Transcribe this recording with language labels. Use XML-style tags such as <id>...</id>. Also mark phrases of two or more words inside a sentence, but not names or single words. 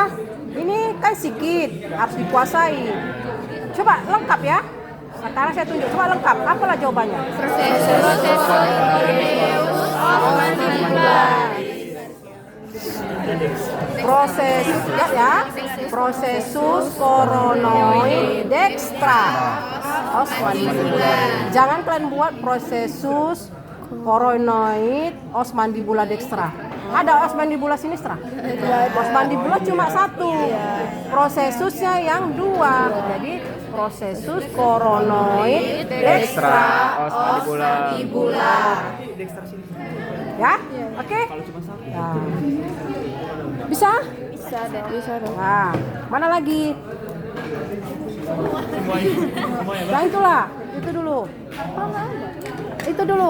<id>Ini kan sedikit, harus dikuasai. Coba lengkap ya. Sekarang saya tunjuk, coba lengkap. Apalah jawabannya? Proses ya,</id> <la>processus coronoid dextra. Os mandibular.</la> <id>Jangan kalian buat</id> <la>processus coronoid os mandibula dextra.</la> <id>Ada</id> <la>os mandibula sinistra. Os mandibula</la> <id>cuma satu. Prosessusnya yang dua.</id> <la>Jadi processus coronoid dextra Os mandibula.</la> <id>Ya, oke. Nah. Bisa? Bisa dong. Nah, mana lagi? Nah, itulah. Itu dulu. Itu dulu.</id>